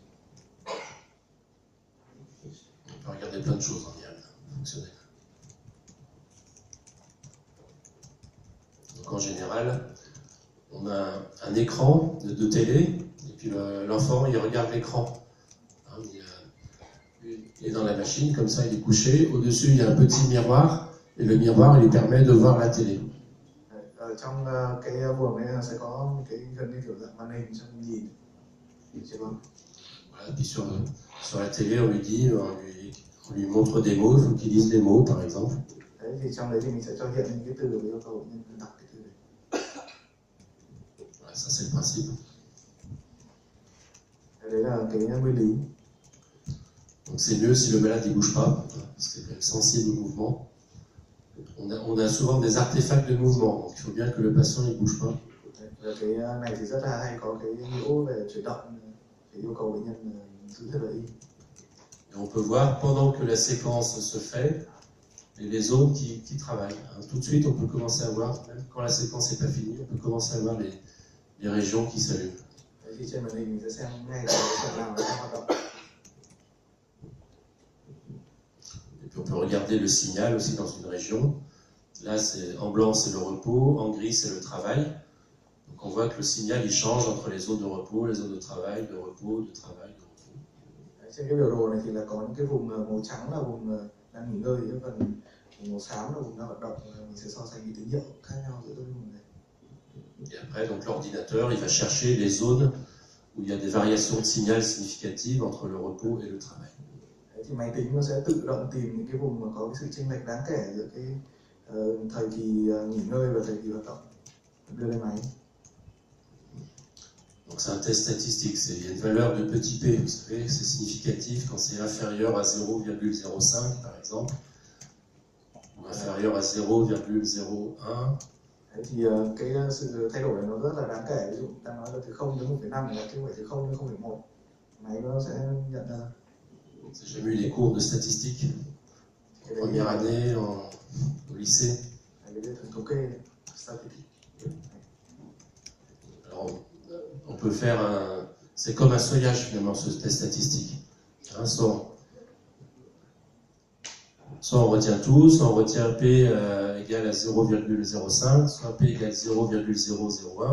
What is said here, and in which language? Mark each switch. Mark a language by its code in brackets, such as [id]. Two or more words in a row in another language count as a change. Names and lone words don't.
[fr] On peut regarder plein de choses en IAM fonctionnel. Donc en général, on a un écran de télé, et puis l'enfant il regarde l'écran. Hein, il est dans la machine, comme ça il est couché. Au-dessus il y a un petit miroir, et le miroir il lui permet de voir la télé. [vi] ở trong cái buồng ấy sẽ có cái gần như kiểu dạng màn hình cho mình nhìn, chị vâng. [fr] Voilà, puis sur la télé on lui dit, on lui montre des mots, il faut qu'il lise les mots par exemple. [vi] Đấy thì trong đấy thì mình sẽ cho hiện những cái từ và yêu cầu bệnh nhân đọc cái từ đấy. [fr] Voilà, ça c'est le principe. [vi] Đấy là cái nguyên lý. [fr] Donc c'est mieux si le malade ne bouge pas, parce qu'il est sensible au mouvement. On a souvent des artefacts de mouvement, donc il faut bien que le patient ne bouge pas. [vi] Cái này thì rất là hay có cái nhiễu về chuyển động, để yêu cầu bệnh nhân giữ thật là im. [fr] Et on peut voir pendant que la séquence se fait les zones qui travaillent. Tout de suite, on peut commencer à voir, même quand la séquence n'est pas finie, on peut commencer à voir les régions qui s'allument. [vi] Đấy thì trên màn hình mình sẽ xem ngay cái phần nào nó đang hoạt động. [fr] Et puis on peut regarder le signal aussi dans une région. Là, en blanc, c'est le repos, en gris, c'est le travail. Donc on voit que le signal, il change entre les zones de repos, les zones de travail, de repos, de travail, de repos. [vi] Trên cái biểu đồ này thì là có những cái vùng màu trắng là vùng đang nghỉ ngơi, cái phần vùng màu xám là vùng đang hoạt động. Mình sẽ so sánh cái tín hiệu khác nhau giữa các vùng này. [fr] Et après, donc l'ordinateur, il va chercher les zones où il y a des variations de signal significatives entre le repos et le travail. [vi] Thì máy tính nó sẽ tự động tìm những cái vùng mà có cái sự chênh lệch đáng kể giữa cái thời kỳ nghỉ ngơi và thời kỳ hoạt động, đưa lên máy. [fr] Donc c'est un test statistique, il y a une valeur de petit p, vous savez, c'est significatif quand c'est inférieur à 0,05 par exemple, ou inférieur à 0,01. [vi] Đấy thì cái sự thay đổi này nó rất là đáng kể, ví dụ ta nói là từ 0 đến 1,5 là chứ không phải từ 0 đến 0,1, máy nó sẽ nhận ra. [fr] J'ai jamais eu les cours de statistique en première année, au lycée. Alors, on peut faire c'est comme un seuillage finalement ce test statistique. Hein, soit on retient tout, soit on retient P égale à 0,05, soit P égale 0,001.